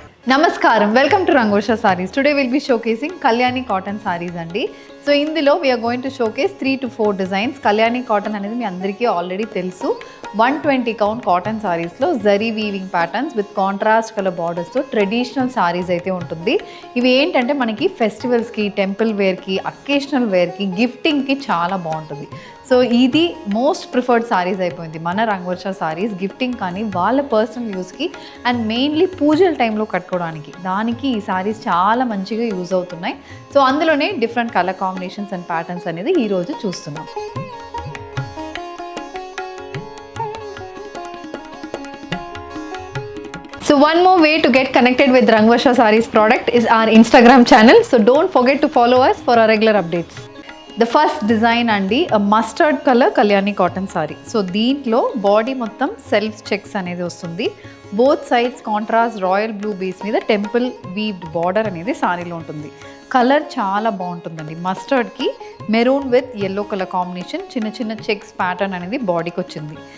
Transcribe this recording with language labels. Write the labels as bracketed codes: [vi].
[en] Namaskaram, welcome to Rangosha Sarees. Today we'll be showcasing Kalyani cotton sarees andi. So [te] ఇందులో [en] we are going to showcase 3 to 4 designs. [te] Kalyani cotton అనేది మీ అందరికీ already తెలుసు. 120 count cotton సారీస్లో zari weaving patterns with contrast colour బార్డర్స్తో traditional saris అయితే ఉంటుంది. ఇవి ఏంటంటే మనకి ఫెస్టివల్స్కి, temple వేర్కి, అకేషనల్ వేర్కి, గిఫ్టింగ్కి చాలా బాగుంటుంది. సో ఇది మోస్ట్ ప్రిఫర్డ్ సారీస్ అయిపోయింది మన రంగోర్షా సారీస్. గిఫ్టింగ్ కానీ వాళ్ళ పర్సనల్ యూస్కి అండ్ మెయిన్లీ పూజల టైంలో కట్టుకోవడానికి దానికి ఈ సారీస్ చాలా మంచిగా యూజ్ అవుతున్నాయి. సో అందులోనే different colour combinations and patterns అనేది ఈరోజు చూస్తున్నాం. [en] So one more way to get connected with Rangosha Sarees product is our Instagram channel. So don't forget to follow us for our regular updates. The first design andi a mustard color Kalyani cotton saree. [te] So దీంట్లో body మొత్తం self checks అనేది వస్తుంది. Both sides contrast royal blue base మీద temple weaved border అనేది సారీలో ఉంటుంది. Colour చాలా బాగుంటుందండి. మస్టర్డ్కి maroon with yellow colour combination, చిన్న చిన్న చెక్స్ ప్యాటర్న్ అనేది బాడీకి వచ్చింది.